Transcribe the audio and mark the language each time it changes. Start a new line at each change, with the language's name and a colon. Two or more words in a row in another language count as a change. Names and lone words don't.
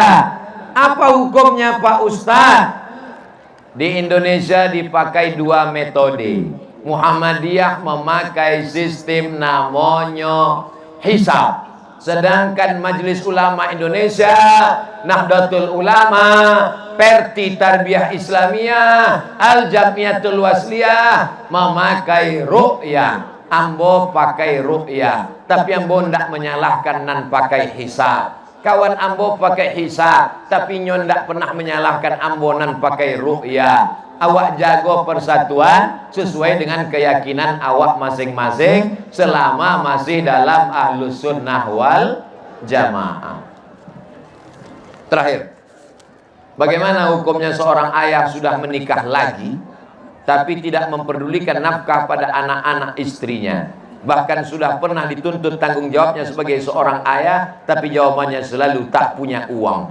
Indonesian: Apa hukumnya Pak Ustadz? Di Indonesia dipakai 2 metode. Muhammadiyah memakai sistem namanya hisab. Sedangkan Majelis Ulama Indonesia, Nahdlatul Ulama, Perti Tarbiyah Islamiyah, Al-Jamiatul Wasliyah memakai ru'yah.
Minangkabau: Ambo pakai ru'yah, tapi ambo ndak menyalahkan nan pakai hisab. Kawan ambo pakai hisab, tapi nyon ndak pernah menyalahkan ambo nan pakai ru'yah.
Indonesian: awak jaga persatuan sesuai dengan keyakinan awak masing-masing selama masih dalam
Arabic: أهل السنة والجماعة.
Indonesian: Terakhir, bagaimana hukumnya seorang ayah sudah menikah lagi tapi tidak memperdulikan nafkah pada anak-anak istrinya, bahkan sudah pernah dituntut tanggung jawabnya sebagai seorang ayah, tapi jawabannya selalu tak punya uang.